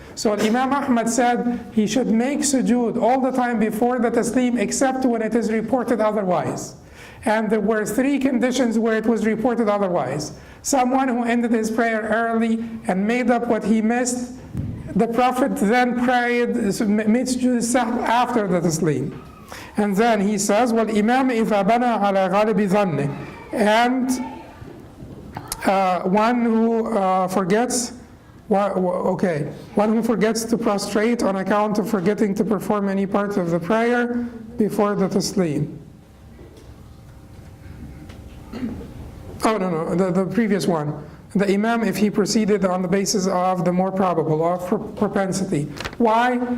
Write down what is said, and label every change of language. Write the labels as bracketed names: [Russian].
[English] So Imam Ahmad said he should make sujood all the time before the taslim, except when it is reported otherwise. And there were three conditions where it was reported otherwise. Someone who ended his prayer early and made up what he missed, the Prophet then made sujood sahw after the taslim. And then he says, [Arabic] وَالْإِمَامِ إِذَا بَنَى عَلَى غَالِبِ ظَنِّهِ. [English] And One who forgets, one who forgets to prostrate on account of forgetting to perform any part of the prayer before the taslim. Oh, no, the previous one. The Imam, if he proceeded on the basis of the more probable, of propensity. Why?